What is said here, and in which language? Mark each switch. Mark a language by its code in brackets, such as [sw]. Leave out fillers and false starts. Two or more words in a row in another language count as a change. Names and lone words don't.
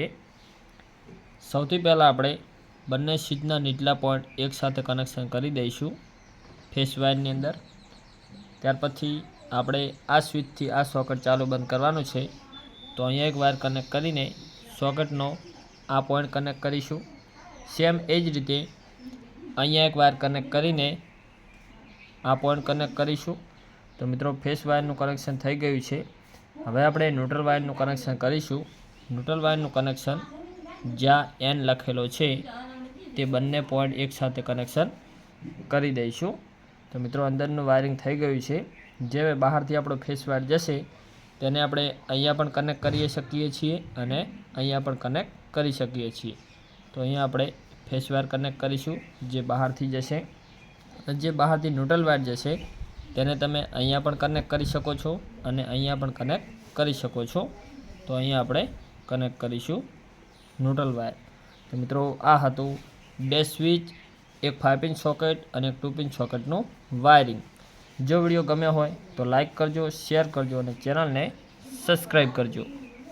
[gu] સૌથી પહેલા આપણે બંને સ્વિચના નીચલા પોઈન્ટ એક સાથે કનેક્શન કરી દઈશું [en] phase wire [gu] અંદર। ત્યાર પછી આપણે આ સ્વિચથી આ સોકેટ ચાલુ બંધ કરવાનું છે। તો અહીંયા એક [en] wire connect [gu] કરીને સોકેટનો आ [en] point connect [gu] करीशू। [en] same as [gu] રીતે અહીંયા એક [en] wire connect [gu] કરીને આ [en] point connect [gu] करीशू। તો મિત્રો [en] phase wire connection [gu] થઈ ગયું છે। હવે આપણે [en] neutral wire connection [gu] करीशू। [en] neutral wire connection [gu] જ્યાં એન લખેલો છે તે બંને પૉઇન્ટ એક સાથે કનેક્શન કરી દઈશું। તો મિત્રો અંદરનું વાયરિંગ થઈ ગયું છે। જે બહારથી આપણો [en] phase wire [gu] જશે તેને આપણે અહીંયા પણ કનેક્ટ કરી શકીએ છીએ અને અહીંયા પણ કનેક્ટ કરી શકીએ છીએ। તો અહીંયા આપણે [en] phase wire connect [gu] કરીશું જે બહારથી જશે। જે બહારથી [en] neutral wire [gu] જશે તેને તમે અહીંયા પણ કનેક્ટ કરી શકો છો અને અહીંયા પણ કનેક્ટ કરી શકો છો। તો અહીંયા આપણે કનેક્ટ કરીશું [en] neutral wire. [gu] તો મિત્રો આ હતું બે સ્વિચ, એક 5 [en] pin socket [gu] અને એક 2 [en] pin socket wiring. [gu] જો વિડિયો ગમ્યો હોય તો લાઇક કરજો, શેર કરજો અને ચેનલને સબ્સ્ક્રાઇબ કરજો।